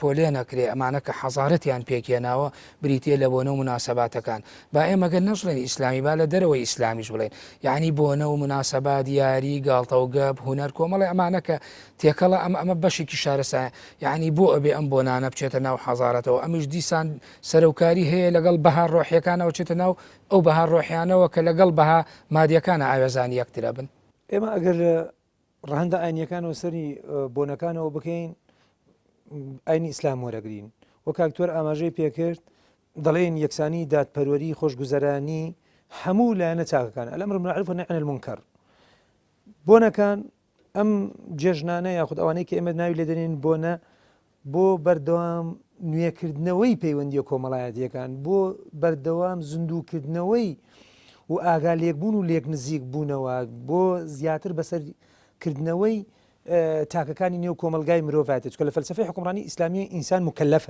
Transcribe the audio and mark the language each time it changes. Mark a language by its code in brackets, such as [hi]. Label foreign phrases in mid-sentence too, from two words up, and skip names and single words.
[ckb] پۆلێ نەکرێ ئەمانە کە حەزارەتیان پێکێناوە بریتێ لە بۆنە و مناسباتەکان با ئێمەگەر نەژڵێن ئیسلامی با لە دەرەوەی ئیسلامیش بڵێن یعنی بۆنە و مناسبات یاری گاڵتە و گەب هونەر کۆمەڵی ئەمانە کە تێکەڵە ئەمە بەشێکی شارستان یعنی بۆ ئەبێ ئەم بۆنانە بچێتە ناو حەزارەتەوە ئەمیش دیسان سەرۆکاری هەیە لەگەڵ بەها ڕۆحیەکانەوە چێتە ناو ئەو بەها ڕۆحیانەوە کە لەگەڵ بەها مادیەکانە ئاوێزانی یەکترە بن ئێمە ئەگەر ڕەهەندە ئاینیەکانەوە سەری بۆنەکانەوە بکەین ئاینی ئیسلام وەرەگرین وە کاکتۆر ئاماژەی پێکرد دەڵێن یەکسانی دادپەروەری خۆشگوزەرانی هەموو لایەنە چاکەکان [ar] الأمر بالمعروف والنهي عن المنکر [ckb] بۆنەکان ئەم جێژنانە یاخود ئەوانەی کە ئێمە ناوی لێدەنێن بۆنە بۆ بەردەوام نوێکردنەوەی پەیوەندیە کۆمەڵایەتیەکان بۆ بەردەوام زیندووکردنەوەی و ئاگا لێکبوون و لێک نزیک بوونەوە بۆ زیاتر بەسەرکردنەوەی تاکەکانی نێو کۆمەلگای مرۆڤاتێت کە لە فەلسفەی حکومڕانی ئیسلامی ئینسان مکەلەفە